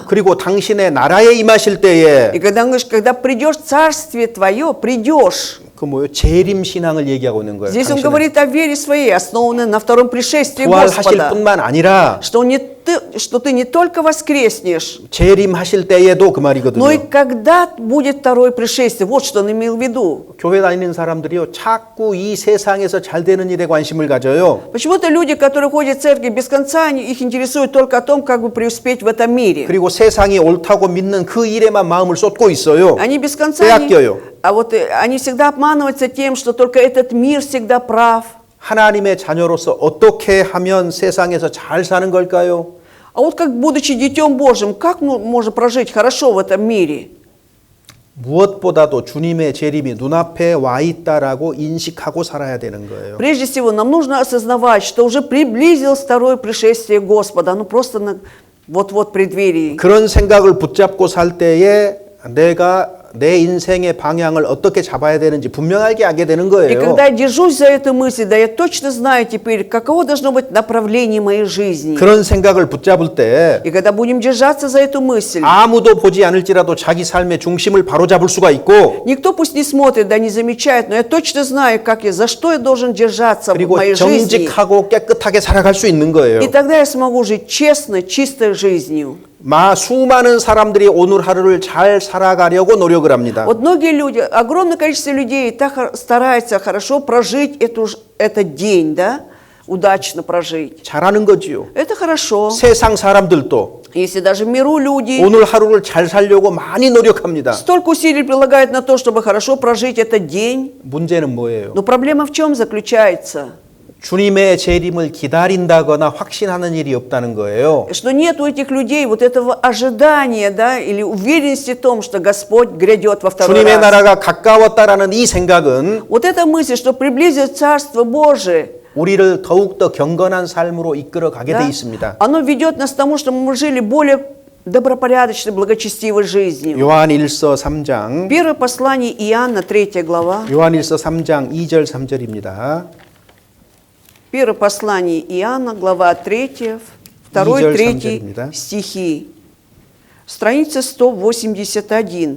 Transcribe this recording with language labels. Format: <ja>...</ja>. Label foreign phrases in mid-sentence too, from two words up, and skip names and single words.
<ko>그리고 당신의 나라에 임하실 때에</ko> <ru>И когда он говорит, когда придешь в царствие твое, придешь,</ru> <ko>그 뭐요? 재림 신앙을 얘기하고 있는 거예요.</ko> <ru>Здесь он</ru> <ko>당신은</ko> <ru>говорит о вере своей, основанной на втором пришествии</ru> <ko>부활하실</ko> <ru>Господа.</ru> <ko>뿐만 아니라</ko> <ru>Что ты не только воскреснешь,</ru> <ko>재림하실 때에도 그</ko> <ru>но и</ru> <ko>말이거든요.</ko> <ru>когда будет второе пришествие. Вот что он имел в виду.</ru> <ko>교회 다니는 사람들이요, 자꾸 이 세상에서 잘 되는 일에 관심을 가져요.</ko> <ru>Почему-то люди, которые ходят в церковь без конца, их интересует только о том, как бы преуспеть в этом мире.</ru> <ko>그리고 세상이 옳다고 믿는 그 일에만 마음을 쏟고 있어요.</ko> <ru>Они без конца,</ru> <ko>빼앗겨요.</ko> <ru>они всегда обманываются тем, что только этот мир всегда прав.</ru> <ko>하나님의 자녀로서 어떻게 하면 세상에서 잘 사는 걸까요?</ko> <ru>А вот как, будучи детем Божьим, как мы можем прожить хорошо в этом мире?</ru> <ko>무엇보다도 주님의 재림이 눈앞에 와 있다라고 인식하고 살아야 되는 거예요.</ko> <ru>Прежде всего, нам нужно осознавать, что уже приблизилось второе пришествие Господа. Оно просто вот-вот в преддверии.</ru> <ko>그런 생각을 붙잡고 살 때에 내가 내 인생의 방향을 어떻게 잡아야 되는지 분명하게 알게 되는</ko> <ru>И</ru> <ko>거예요.</ko> <ru>когда я держусь за эту мысль, да, я точно знаю теперь, каково должно быть направление моей жизни.</ru> <ko>그런 생각을 붙잡을 때</ko> <ru>И когда будем держаться за эту мысль,</ru> <ko>아무도 보지 않을지라도 자기 삶의 중심을 바로잡을 수가 있고</ko> <ru>никто пусть не смотрит, да не замечает, но я точно знаю, за что я должен держаться в</ru> <ko>그리고</ko> <ru>моей жизни.</ru> <ko>정직하고 깨끗하게 살아갈 수 있는 거예요.</ko> <ru>И тогда я смогу жить честно, чистой жизнью.</ru> <ko>수많은 사람들이 오늘 하루를 잘 살아가려고 노력을 합니다.</ko> <ru>Вот многие люди, огромное количество людей так стараются хорошо прожить этот день, да, удачно прожить.</ru> <ko>잘하는 거지요.</ko> <ru>Это хорошо.</ru> <ko>세상 사람들도</ko> <ru>Если даже в миру люди</ru> <ko>오늘 하루를 잘 살려고 많이 노력합니다.</ko> <ru>столько усилий прилагают на то, чтобы хорошо прожить этот день,</ru> <ko>문제는 뭐예요?</ko> <ru>но проблема в чем заключается?</ru> <ko>주님의 재림을 기다린다거나 확신하는 일이 없다는 거예요.</ko> <ru>Что нет у этих людей вот этого ожидания, да, или уверенности в том, что Господь грядет во второй</ru> <ko>주님의</ko> <ru>раз.</ru> <ko>나라가 가까웠다라는 이 생각은</ko> <ru>Вот эта мысль, что приблизит Царство Божие,</ru> <ko>우리를 더욱더 경건한 삶으로 이끌어 가게 돼</ko> <ru>да,</ru> <ko>있습니다.</ko> <ru>оно ведет нас к тому, что мы жили более добропорядочной, благочестивой жизнью.</ru> <ko>요한일서 3장</ko> <ru>Первое послание Иоанна, 3 глава.</ru> <ko>요한일서 3장 2절 3절입니다.</ko> <ru>Первое послание Иоанна, глава 3, 2, 2, 3 стихи. Страница 181.</ru>